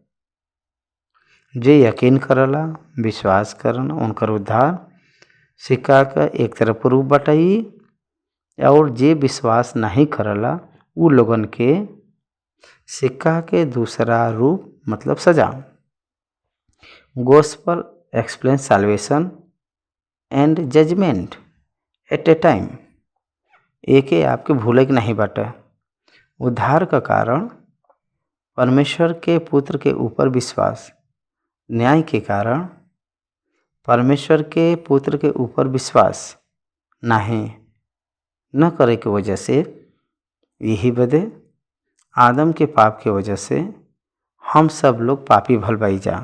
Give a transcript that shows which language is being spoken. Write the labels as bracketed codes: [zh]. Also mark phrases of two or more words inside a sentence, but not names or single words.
[bho] जे यकीन करला विश्वास करन उनकर उद्धार सिक्का का एक तरफ रूप बटाई, और जे विश्वास नहीं करला उ लोगन के सिक्का के दूसरा रूप मतलब सजा। [en] Gospel explain salvation and judgment at a time. [bho] एक आपके भूले के नहीं बाटे। उद्धार का कारण परमेश्वर के पुत्र के ऊपर विश्वास, न्याय के कारण परमेश्वर के पुत्र के ऊपर विश्वास नहीं न करे के वजह से, यही बदे आदम के पाप के वजह से हम सब लोग पापी भल बाई जा।